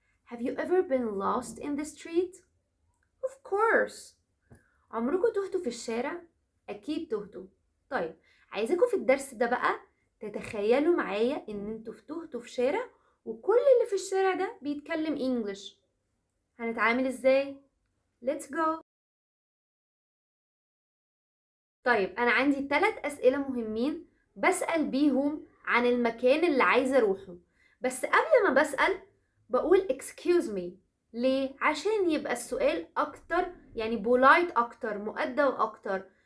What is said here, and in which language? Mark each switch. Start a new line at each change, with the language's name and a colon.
English: Have you ever been lost in the street? Of course.
Arabic: عمركم تهتوا في الشارع؟ أكيد تهتوا. طيب عايزاكم في الدرس ده بقى تتخيلوا معايا إن انتوا تهتوا في شارع وكل اللي في الشارع ده بيتكلم إنجليش. هنتعامل إزاي؟
English: Let's go.
Arabic: طيب أنا عندي 3 أسئلة مهمين بسأل بيهم عن المكان اللي عايزة أروحه. بس قبل ما بسأل بقول
English: excuse me.
Arabic: ليه؟ عشان يبقى السؤال أكتر يعني polite أكتر مؤدب أكتر.